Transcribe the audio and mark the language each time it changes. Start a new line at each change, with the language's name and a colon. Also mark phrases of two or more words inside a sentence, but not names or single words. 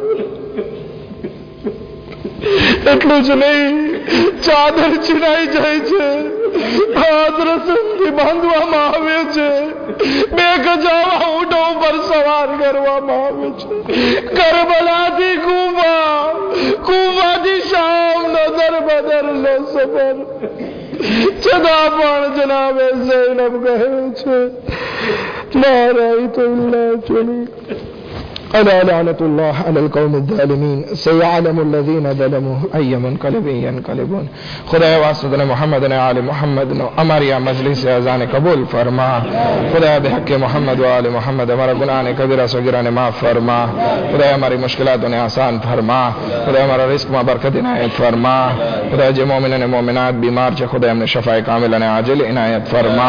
Gujarati: એટલું જ નહીં, ચાદર છીનાઈ જાય છે, હાથ રસમથી બાંધવામાં આવે છે, 2 ગજાવા ઊંટો ઉપર સવાર કરવામાં આવે છે. કરબલાથી કૂફાથી શામનો દરબદરનો સફર. છતાં પણ જનાબે ઝૈનબ કહે છે,
Arabic: ما رأيت إلا جميل. ألا لعنة الله على القوم الظالمين سيعلم الذين ظلموا أي منقلب ينقلبون.
Gujarati: ખુદાયા વાસ્તા મુહમ્મદ ને આલ મુહમ્મદ નો હમારી મજલિસ અઝાન કબૂલ ફરમા. خدایا
Arabic: بحق محمد و آل محمد
Gujarati: હમારા ગુનાહ ને કબીરા સગીરા ને માફ ફરમા. ખુદાયા હમારી મુશ્કેલાત ને આસાન ફરમા. ખુદાયા હમારા રિઝ્ક મેં બરકત ઇનાયત ફરમા. ખુદાયા જો મોમિનીન ને મોમિનાત બીમાર છે, ખુદાયા હમ ને શિફા કામિલા ને આજિલ ઇનાયત ફરમા.